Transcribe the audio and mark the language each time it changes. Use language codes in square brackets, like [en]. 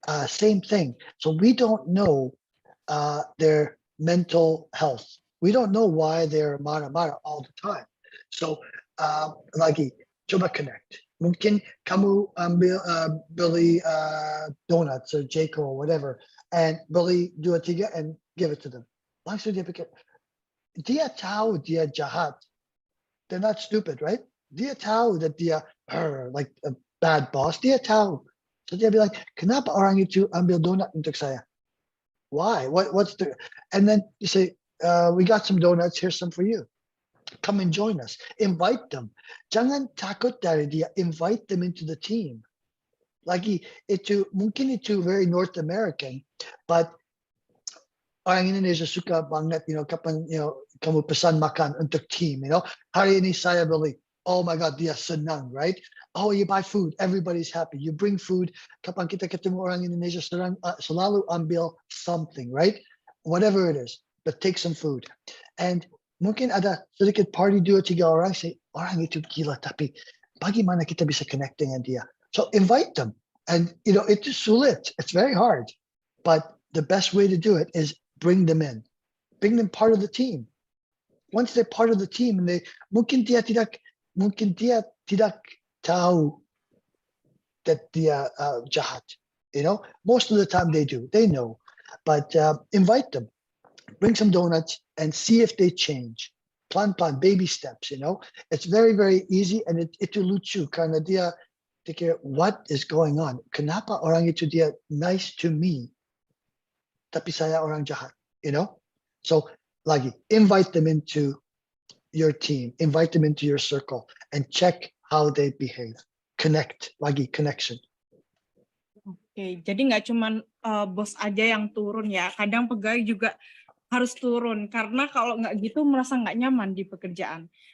[en] Same thing. So we don't know their mental health. We don't know why they're [id] marah-marah [en] all the time. So lagi, [id] coba [en] connect. [id] Mungkin kamu beli donuts or Jayco [en] or whatever, [id] and beli 2-3 [en] and give it to them. [id] Langsung dia pikir, dia tahu dia jahat. [en] They're not stupid, right? [id] Dia tahu that dia [en] like a bad boss. [id] Dia tahu. So dia bilang, kenapa orang itu ambil donut untuk saya? [en] Why? What's the? And then you say, we got some donuts. Here's some for you. Come and join us. Invite them. [id] Jangan takut dari dia. [en] Invite them into the team. [id] Lagi mungkin itu [en] very North American, [id] but orang Indonesia suka banget, kapan kamu pesan makan untuk team, hari ini saya beli. [en] Oh my God, [id] dia senang, [en] right? Oh, you buy food, everybody's happy. You bring food. [id] Kapan kita ketemu orang Indonesia selalu ambil [en] something, right? Whatever it is, but take some food. [id] And mungkin ada sedikit party 2-3 orang, say, orang itu gila, tapi bagaimana kita bisa connect dengan dia? [en] So invite them. And, it's sulit. It's very hard. But the best way to do it is bring them in. Bring them part of the team. Once they're part of the team, and [id] mungkin dia tidak tahu [en] that [id] dia jahat. [en] Most of the time they do. They know. But invite them. Bring some donuts and see if they change. Plan, baby steps, It's very, very easy, and [id] itu lucu karena dia pikir, [en] what is going on? [id] Kenapa orang itu dia [en] nice to me, [id] tapi saya orang jahat, [en] So lagi, invite them into your team, invite them into your circle, and check how they behave. Connect, lagi connection. [id] Oke, jadi nggak cuma bos aja yang turun ya, kadang pegawai juga harus turun, karena kalau nggak gitu merasa nggak nyaman di pekerjaan.